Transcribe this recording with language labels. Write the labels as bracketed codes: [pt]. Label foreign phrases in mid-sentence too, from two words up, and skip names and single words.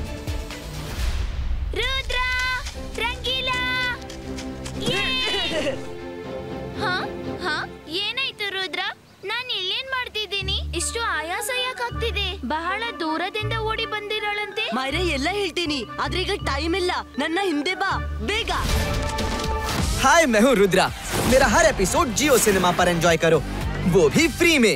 [kn] ರುದ್ರ, ರಂಗೀಲಾ, ಏನಾಯ್ತು ರುದ್ರ? ನಾನು ಇಲ್ಲೇನ್ ಮಾಡ್ತಿದ್ದೀನಿ? ಇಷ್ಟು ಆಯಾಸ ಯಾಕಾಗ್ತಿದೆ? ಬಹಳ ದೂರದಿಂದ ಓಡಿ ಬಂದಿರಳಂತೆ. ಮೈರಾ ಎಲ್ಲ ಹೇಳ್ತೀನಿ, ಆದ್ರೆ ಈಗ ಟೈಮ್ ಇಲ್ಲ. ನನ್ನ ಹಿಂದೆ ಬಾ ಬೇಗ. [hi] हाय, मैं हूँ रुद्रा। मेरा हर एपिसोड जियो सिनेमा पर एंजॉय करो, वो भी फ्री में।